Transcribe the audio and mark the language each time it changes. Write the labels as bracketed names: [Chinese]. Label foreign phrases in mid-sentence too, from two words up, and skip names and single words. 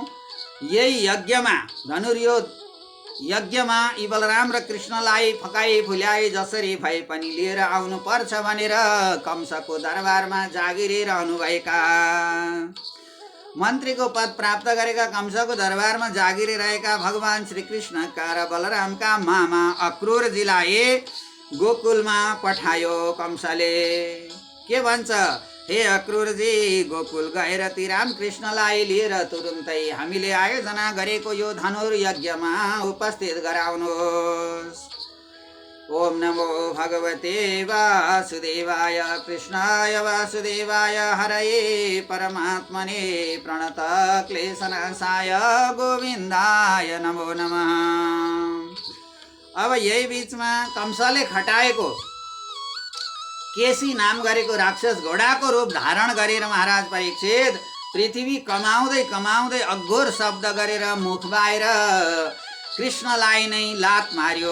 [Nepali] यही यज्ञमा, धनुर्योग यज्ञमा यी बलराम र कृष्णलाई फकाई फुल्याई जसरी भए पनि लिएर आउनुपर्छ भनेर कंसको दरबारमा जागिरी रहनुभएका, मन्त्रीको पद प्राप्त गरेका कंसको दरबारमा जागिरी रहेका भगवान श्रीकृष्णका र बलरामका मामा अक्रूरजीलाई गोकुलमा पठायो कंसले। के भन्छ? हे अक्रूरजी, गोकुल गएर ती रामकृष्णलाई लिएर तुरुन्तै हामीले आयोजना गरेको यो धनुर्यज्ञमा उपस्थित गराउनुहोस्। [Sanskrit] ओम नमो भगवते वासुदेवाय कृष्णाय वासुदेवाय हरये परमात्मने प्रणतक्लेशनाशाय गोविन्दाय नमो नमः। [Nepali] अब यही बीचमा कंसले खटाएको केसी नाम गरेको राक्षस घोडाको रूप धारण गरेर महाराज परीक्षित पृथ्वी कमाउँदै कमाउँदै अघोर शब्द गरेर मुख बाहिर कृष्णलाई नै लात मार्यो।